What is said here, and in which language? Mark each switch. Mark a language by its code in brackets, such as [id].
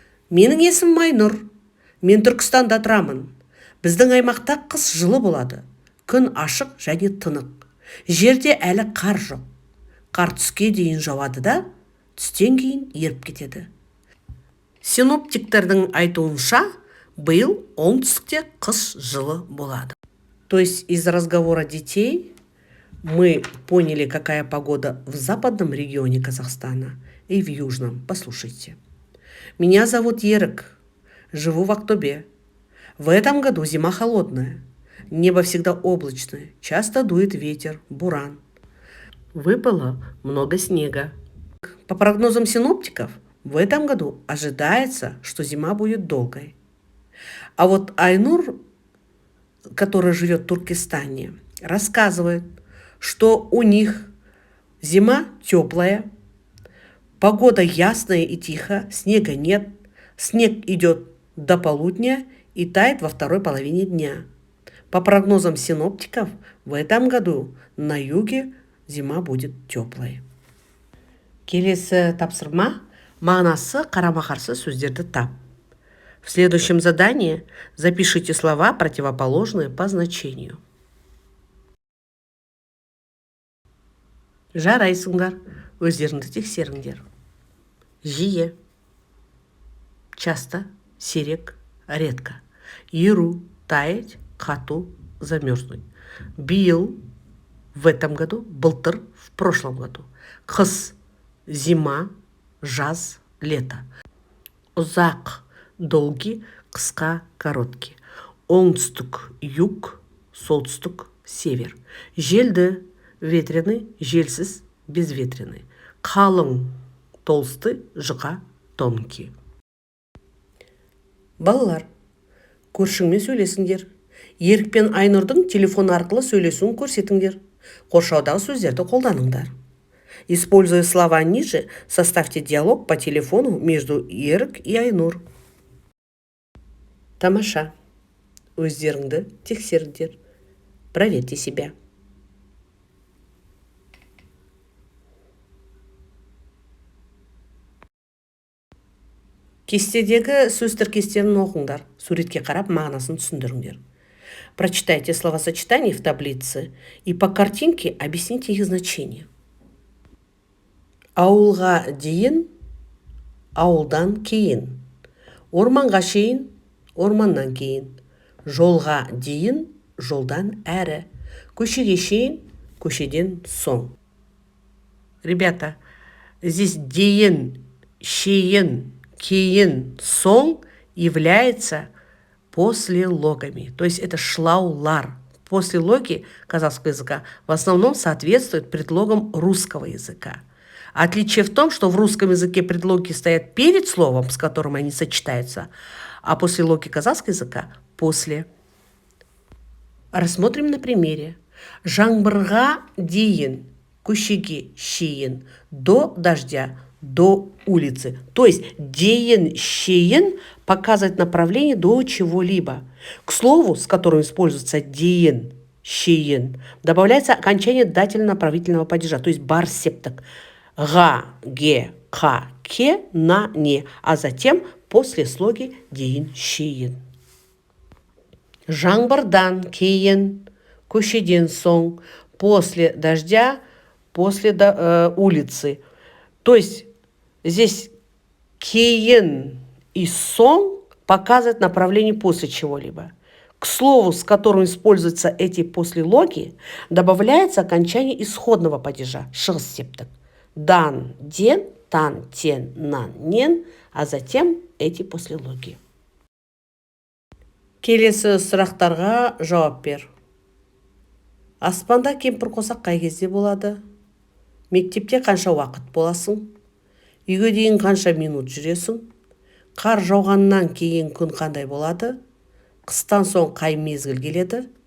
[kk] Менің есімім Айнұр. Мен Түркістанда тұрамын. Біздің аймақта қыс жылы болады. Күн ашық және тынық. Жерде әлі қар жоқ. Қар түске дейін жауады да, түстен кейін еріп кетеді. Синоптиктердің айтуынша, биыл оңтүстікте қыс жылы болады. [ru] То есть из разговора детей мы поняли, какая погода в западном регионе Казахстана и в южном. Послушайте. Меня зовут Ерік. Живу в Актобе. В этом году зима холодная. Небо всегда облачное, часто дует ветер, буран. Выпало много снега. По прогнозам синоптиков, в этом году ожидается, что зима будет долгой. А вот Айнур, который живет в Туркестане, рассказывает, что у них зима теплая, погода ясная и тихая, снега нет, снег идет до полудня и тает во второй половине дня. По прогнозам синоптиков, в этом году на юге зима будет теплой. [kk] Келесі тапсырма мағынасы қарама-қарсы сөздерді тап. [ru] В следующем задании запишите слова, противоположные по значению. [kk] Жарайсыңдар, өздеріңді тексеріңдер. Жиі, часто, сирек, редко. Еру, таять, қату, замерзнуть. Биыл, в этом году, былтыр, в прошлом году. Қыс, зима, жаз, лето. Ұзақ, долгий, қысқа, короткий. Оңтүстік, юг, солтүстік, север. Желді, ветреный, желсіз, безветреный. Қалың, толстый, жұқа, тонкий. Балалар, көршіңмен сөйлесіңдер. Ерік пен Айнұрдың телефон арқылы сөйлесуін көрсетіңдер. Қоршаудағы сөздерді қолданыңдар. [ru] Используя слова ниже, составьте диалог по телефону между Ерік и Айнұр. [kk] Тамаша. Өздеріңді тексеріңдер. [ru] Проверьте себя. [kk] Кестедегі сөз тіркестерін оқыңдар. Суретке қарап мағынасын түсіндіріңдер. [ru] Прочитайте словосочетания в таблице и по картинке объясните их значение. [kk] Ауылға дейін, ауылдан кейін. Орманға шейін, орманнан кейін. Жолға дейін, жолдан әрі. Көшеге шейін, көшеден соң. [ru] Ребята, здесь дейін, шейін, кейін, соң является послелогами. То есть это шлаулар. Послелоги казахского языка в основном соответствуют предлогам русского языка. Отличие в том, что в русском языке предлоги стоят перед словом, с которым они сочетаются, а послелоги казахского языка после. Рассмотрим на примере. [kk] Жаңбырға дейін, көшеге шейін, [ru] до дождя, до улицы. То есть дейін, шейін показывает направление до чего-либо. К слову, с которым используется дейін, шейін. Добавляется окончание дательно-направительного падежа, то есть бар септик. [kk] Га, ге, ка, ке, на, не. [ru] А затем после слоги дейін шейін. [kk] Жаңбырдан кейін, көшеден соң, [ru] после дождя, после улицы. То есть здесь кейін и сон показывает направление после чего-либо. К слову, с которым используются эти послелоги, добавляется окончание исходного падежа, шығыс септік. [kk] Дан, ден, тан, тен, нан, нен, [ru] а затем эти послелоги. [kk] Келесі сұрақтарға жауап бер. Аспанда кемпір қосақ қай кезде болады? Мектепте қанша уақыт боласың? Үйге дейін қанша минут жүресің? Қар жауғаннан кейін күн қандай болады? Қыстан соң қай мезгіл келеді?